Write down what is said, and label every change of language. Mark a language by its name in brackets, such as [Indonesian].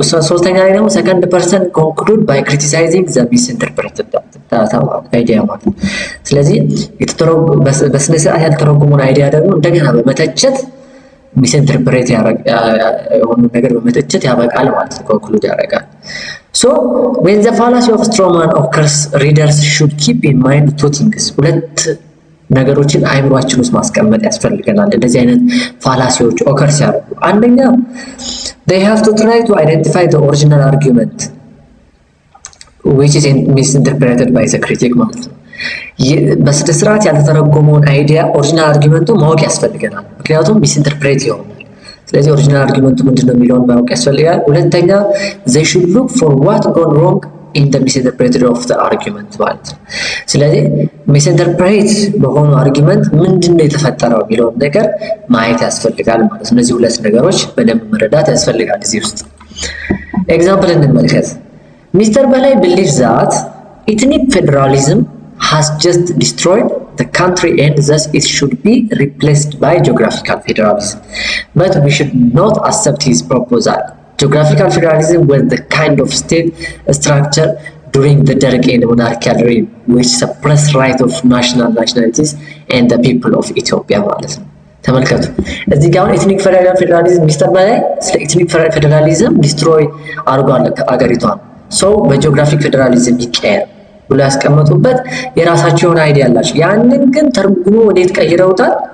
[Amharic] ሶስተኛ ላይ ደግሞ [English] second person conclude by criticizing the misinterpreted idea [Amharic] ማለት ነው። ስለዚህ በስነ ስርዓት ያልተረጎመውን አይዲያ ደግሞ እንደገና በመተቸት ሚስኢንተርፕሬት የሆነ ነገር በመተቸት ያበቃል ማለት ነው፣ ኮንክሉድ ያደርጋል። [English] So when the fallacy of straw man occurs, readers should keep in mind two things. [Amharic] ሁለት ነገሮችን አይምሯችን ውስጥ ማስቀመጥ ያስፈልገናል እንደዚህ አይነት ፋላሲዎች ኦከር ሲያደርጉ። አንደኛ [English] they have to try to identify the original argument which is misinterpreted by the critic [Amharic] ማለት ነው። በስነ ስርዓት ያልተተረጎመውን አይዲያ ኦሪጂናል አርጊውመንቱ ማወቅ ያስፈልገናል፣ ምክንያቱም ሚስኢንተርፕሬት ይሆናል። ስለዚህ ኦሪጂናል አርጊውመንቱ ምንድነው የሚለውን ማወቅ ያስፈልጋል። ሁለተኛ [English] they should look for what gone wrong in the misinterpreted of the argument [Amharic] ማለት ነው። ስለዚህ ሚስኢንተርፕሬት በሆኑ አርጊውመንት ምንድነው የተፈጠረው የሚለውን ነገር ማየት ያስፈልጋል ማለት ነው። እነዚህ ሁለት ነገሮች በደንብ መረዳት ያስፈልጋል። እዚህ ውስጥ ኤግዛምፕል እንመልከት። [English] ሚስተር በላይ believes that ethnic federalism has just destroyed the country and thus it should be replaced by geographical federalism. But we should not accept his proposal. Geographical federalism was the kind of state structure during the Derg and monarchical reign which suppressed right of nationalities and the people of Ethiopia [Amharic] ማለት ነው። ተመልከቱ እዚህ ጋር ኤትኒክ ፌደራሊዝም ሚስተር በላይ ስለ ኤትኒክ ፌደራሊዝም ዲስትሮይ አድርጓል አገሪቷን። ሰው በጂኦግራፊክ ፌደራሊዝም ይቀየር ብሎ ያስቀመጡበት የራሳቸውን አይዲያ አላቸው። ያንን ግን ተርጉሞ ወዴት ቀይረውታል?